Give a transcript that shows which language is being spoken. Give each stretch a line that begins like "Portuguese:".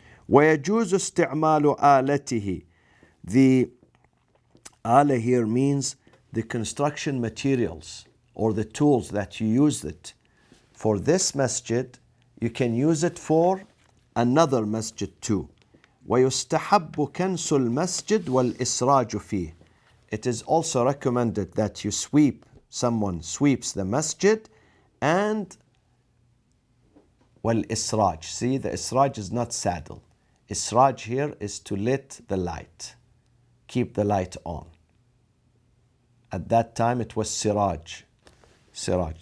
Arabic: ويجوز استعمال آلته.
English: The آلة here means the construction materials or the tools that you use it. For this masjid, you can use it for another masjid too.
Arabic: ويستحب كنس المسجد والإسراج فيه.
English: It is also recommended that someone sweeps the masjid and والإسراج. See, the إسراج is not saddle. إسراج here is to lit the light. Keep the light on. At that time it was siraj. Siraj.